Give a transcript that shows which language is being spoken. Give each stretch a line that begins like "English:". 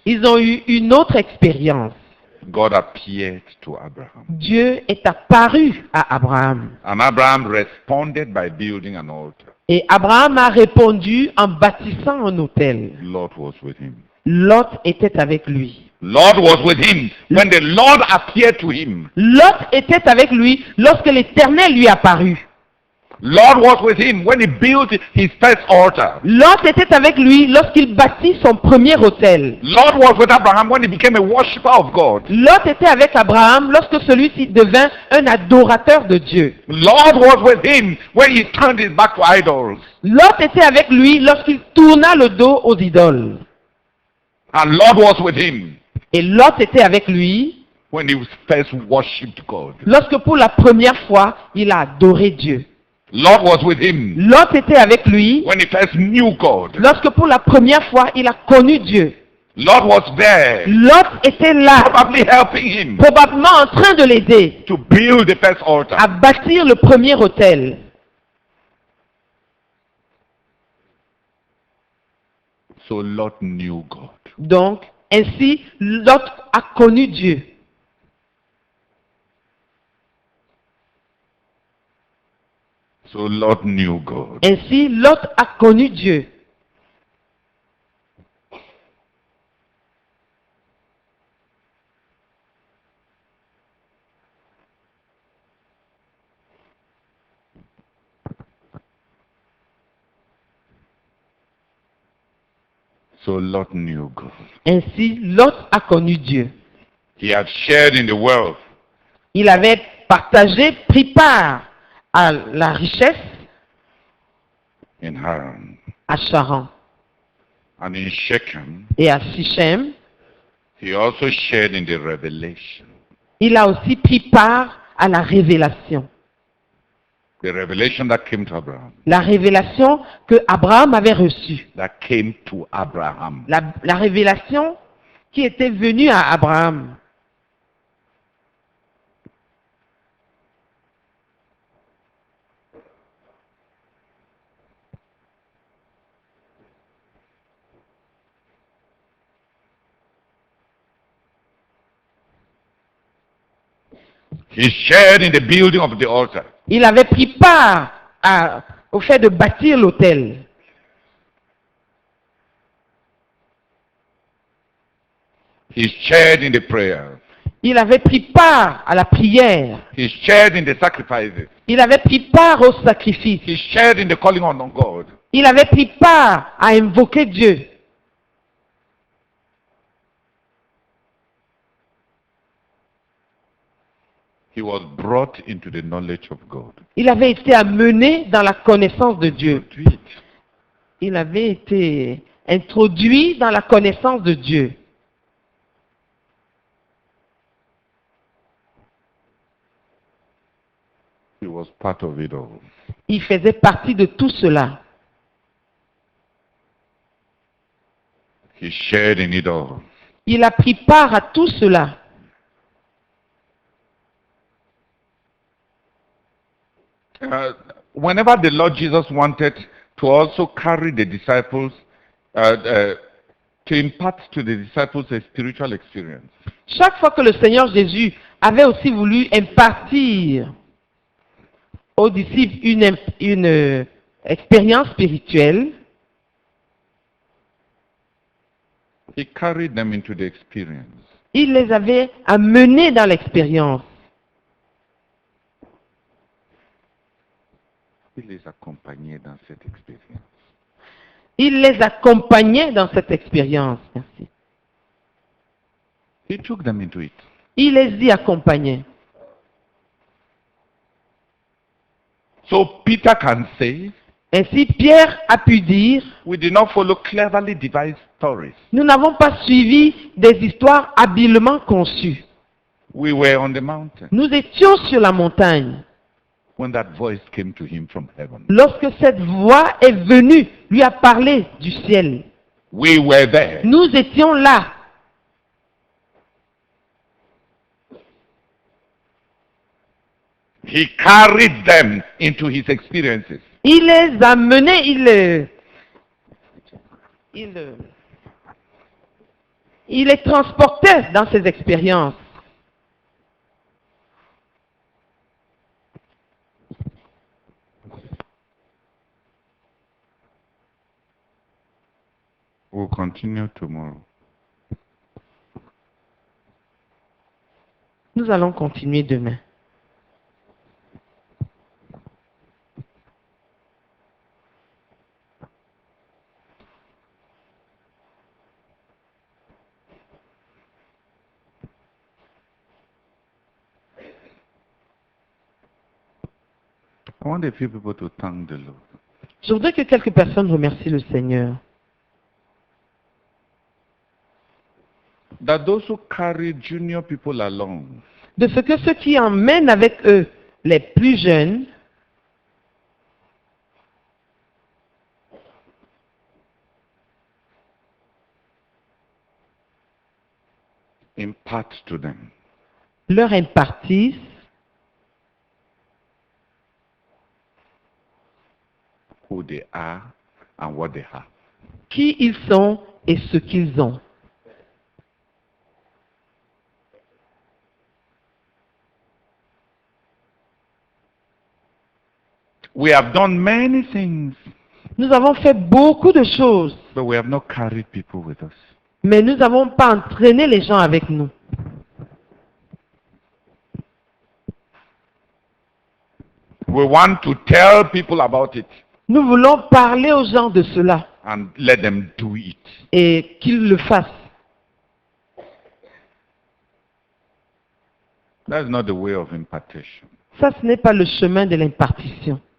French: ils ont eu une autre expérience.
English: God appeared to Abraham.
French: Dieu est apparu à Abraham.
English: And Abraham responded by building an altar.
French: Et Abraham a répondu en bâtissant un autel.
English: Lot was with him.
French: Lot était avec lui.
English: Lot was with him when the Lord appeared to him.
French: Lot était avec lui lorsque l'Éternel lui apparut.
English: Lot was with him when he built his first altar.
French: Lot était avec lui lorsqu'il bâtit son premier autel.
English: Lot was with Abraham when he became a worshipper of God.
French: Lot était avec Abraham lorsque celui-ci devint un adorateur de Dieu.
English: Lot was with him when he turned his back to idols.
French: Lot était avec lui lorsqu'il tourna le dos aux idoles.
English: And Lot was with him
French: Et Lot était avec lui
English: when he first worshipped God.
French: lorsque pour la première fois, il a adoré Dieu.
English: Lot was with him
French: Lot était avec lui
English: when he first knew God.
French: lorsque pour la première fois, il a connu Dieu.
English: Lot was there,
French: Lot était là,
English: probably helping him
French: probablement en train de l'aider
English: to build the first altar.
French: à bâtir le premier autel.
English: So Lot knew God.
French: Donc, ainsi, Lot a connu Dieu.
English: So Lot knew God.
French: Ainsi, Lot a connu Dieu.
English: So Lot knew God.
French: Ainsi, Lot a connu Dieu.
English: He had shared in the wealth.
French: Il avait partagé, pris part à la richesse
English: In Haran.
French: à Charan
English: And in Shechem,
French: et à Sichem.
English: he also shared in the revelation.
French: Il a aussi pris part à la révélation.
English: The revelation that came to Abraham.
French: La révélation que Abraham avait reçue.
English: That came to Abraham.
French: La révélation qui était venue à Abraham.
English: He shared in the building of the altar.
French: Il avait pris part au fait de bâtir l'autel.
English: He shared in the prayer.
French: Il avait pris part à la prière.
English: He shared in the sacrifices.
French: Il avait pris part au sacrifice.
English: He shared in the calling on God.
French: Il avait pris part à invoquer Dieu.
English: He was brought into the knowledge of God.
French: Il avait été amené dans la connaissance de Dieu.
English: To it.
French: Il avait été introduit dans la connaissance de Dieu.
English: He was part of it all.
French: Il faisait partie de tout cela.
English: He shared in it all.
French: Il a pris part à tout cela.
English: Whenever the Lord Jesus wanted to also carry the disciples, to impart to the disciples a spiritual experience,
French: Chaque fois que le Seigneur Jésus avait aussi voulu impartir aux disciples une expérience spirituelle,
English: he carried them into the experience.
French: il les avait amenés dans l'expérience. Il les accompagnait dans cette expérience. Il les accompagnait dans cette expérience. Merci.
English: He took them into it.
French: Il les y accompagnait.
English: So Peter can say,
French: Ainsi, Pierre a pu dire,
English: we did not follow cleverly devised stories.
French: nous n'avons pas suivi des histoires habilement conçues.
English: We were on the mountain
French: Nous étions sur la montagne
English: when that voice came to him from heaven.
French: lorsque cette voix est venue, lui a parlé du ciel.
English: We were there.
French: Nous étions là.
English: He carried them into his experiences.
French: Il les a menés, il les transportait dans ses expériences.
English: We'll continue tomorrow.
French: Nous allons continuer demain.
English: I want a few people to thank the Lord.
French: Je voudrais que quelques personnes remercient le Seigneur.
English: That those who carry junior people along,
French: De ce que ceux qui emmènent avec eux les plus jeunes
English: impart to them
French: leur impartissent
English: who they are and what they have.
French: qui ils sont et ce qu'ils ont.
English: We have done many things,
French: Nous avons fait beaucoup de choses,
English: but we have not carried people with us.
French: mais nous n'avons pas entraîné les gens avec nous.
English: We want to tell people about it.
French: Nous voulons parler aux gens de cela.
English: and let them do it.
French: et qu'ils le fassent.
English: That's not the way of impartation.
French: Ça, ce n'est pas le chemin de l'impartition.